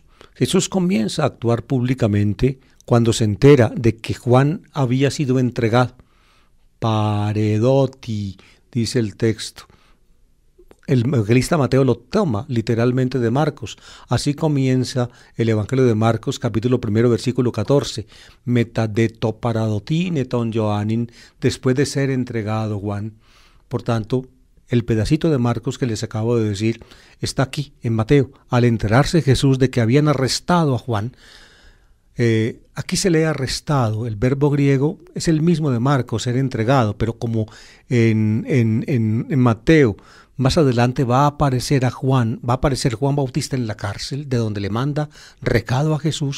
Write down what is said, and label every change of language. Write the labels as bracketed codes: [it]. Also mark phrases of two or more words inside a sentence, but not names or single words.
[es] Jesús comienza a actuar públicamente cuando se entera de que Juan había sido entregado. Paredoti, dice el texto. El evangelista Mateo lo toma literalmente de Marcos. Así comienza el Evangelio de Marcos, capítulo 1, versículo 14. [el] Μετὰ δὲ τὸ παραδοθῆναι τὸν Ἰωάννην, [es] después de ser entregado Juan. Por tanto, el pedacito de Marcos que les acabo de decir está aquí, en Mateo. Al enterarse Jesús de que habían arrestado a Juan, aquí se lee arrestado. El verbo griego es el mismo de Marcos, ser entregado, pero como en Mateo, más adelante va a aparecer Juan Bautista en la cárcel, de donde le manda recado a Jesús.